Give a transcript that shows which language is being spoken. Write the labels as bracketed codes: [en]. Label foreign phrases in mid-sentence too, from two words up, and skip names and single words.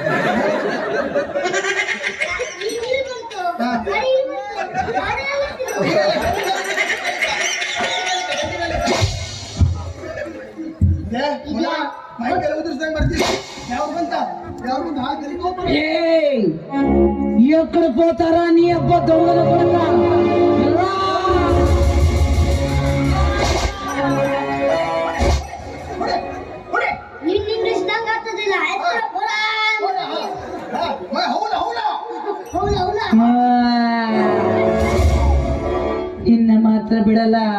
[kn] ಮೈಕೆಲ್ಲ ಉದುರಿಸ್ದಂಗ್ ಬರ್ತೀವಿ. ಯಾವ ಬಂತ ಹಾಕಿ [te] ఎక్కడ పోతారా నీ అబ్బా దొంగల కొడక. [kn] ನಿನ್ ಇಂಗ್ಲಿಷ್ ನಂಗ ಆಗ್ತದಿಲ್ಲ. ಇನ್ನ ಮಾತ್ರ ಬಿಡಲ್ಲ.